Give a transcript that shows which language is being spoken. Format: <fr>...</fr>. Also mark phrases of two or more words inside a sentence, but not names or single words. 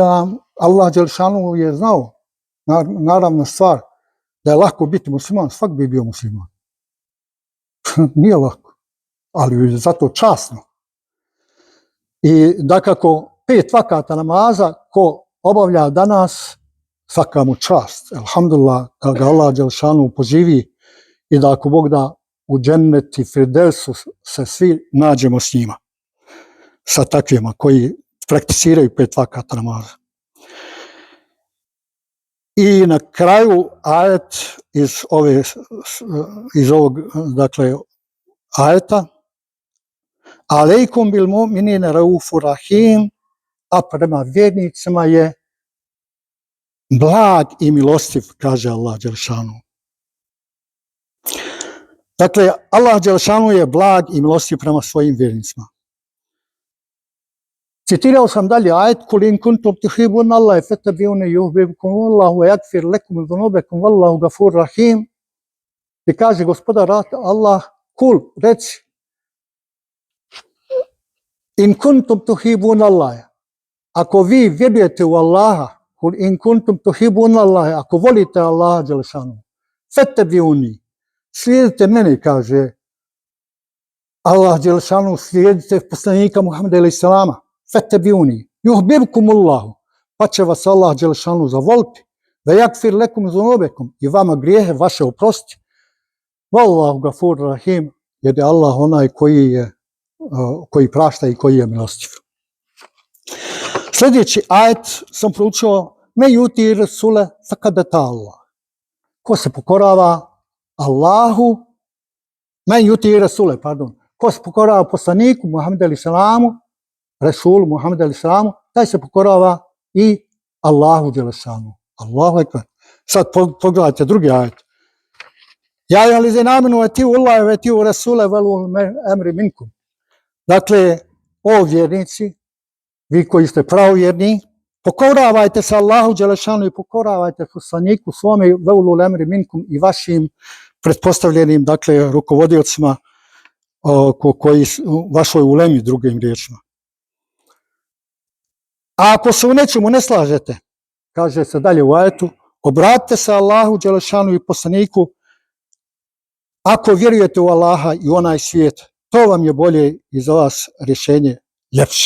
<bs>Allah dželešanu je znao, naravno stvar, da je lako biti musliman, svak bi bio musliman. Nije lako, ali zato časno. I dakako 5 vakata namaza ko obavlja danas, svaka mu čast. Alhamdulillah, da ga Allah dželešanu poživi i da ako Bog da u džennet i firdevsu se svi nađemo s njima. Sa takvima koji prakticiraju 5 vakata namaza. I na kraju ajet iz ovog, dakle, ajeta,</bs> <ar>عليكم بالمؤمنين رءوف رحيم,</ar> <bs>a prema vjernicima je blag i milostiv, kaže Allah dželešanu. Dakle, Allah dželešanu je blag i milostiv prema svojim vjernicima. Citirao sam dalje ajet,</bs> <ar>قل إن كنتم تحبون الله فاتبعوني يحببكم الله ويغفر لكم ذنوبكم والله غفور رحيم.</ar> <bs>I kaže gospodar Allah, kul, reci,</bs> <ar>إن كنتم تحبون الله,</ar> <bs>ako vi vjerujete u Allaha,</bs> <ar>قل إن كنتم تحبون الله,</ar> <bs>ako volite Allaha dželešanu, fattabi'uni, slijedite mene, kaže Allah dželešanu, slijedite poslanika Muhameda a.s.</bs> <ar>فاتبعوني يحببكم الله,</ar> <bs>pa će vas Allah dželešanu zavoliti, da</bs> <ar>يغفر لكم ذنوبكم,</ar> <bs>i vama grijehe vaše oprosti,</bs> <ar>والله غفور رحيم,</ar> <bs>jer je Allah onaj koji prašta i koji je milostiv. Sljedeći ajet sam proučio,</bs> <ar>من يطع الرسول فقد أطاع الله,</ar> <bs>ko se pokorava Allahu,</bs> <ar>من يطع الرسول,</ar> <bs>ko se pokorava poslaniku Muhammedu a.s. Rasul Muhammed a.s. taj se pokorava i Allahu dželešanu.</bs> <ar>الله أكبر.</ar> <bs>Sad pogledajte drugi ajet.</bs> <ar>يا أيها الذين آمنوا أطيعوا الله وأطيعوا الرسول وأولي الأمر منكم.</ar> <bs>Dakle, o vjernici, vi koji ste pravovjerni, pokoravajte se Allahu dželešanu i pokoravajte poslaniku svome</bs> <ar>وأولي الأمر منكم</ar> <bs>i vašim pretpostavljenim, dakle, rukovodiocima koji vašoj ulemi, drugim riječima. A ako se u nečemu ne slažete, kaže se dalje u ajetu, obratite se Allahu dželešanu i poslaniku ako vjerujete u Allaha i onaj svijet, to vam je bolje i za vas rješenje ljepše.</bs>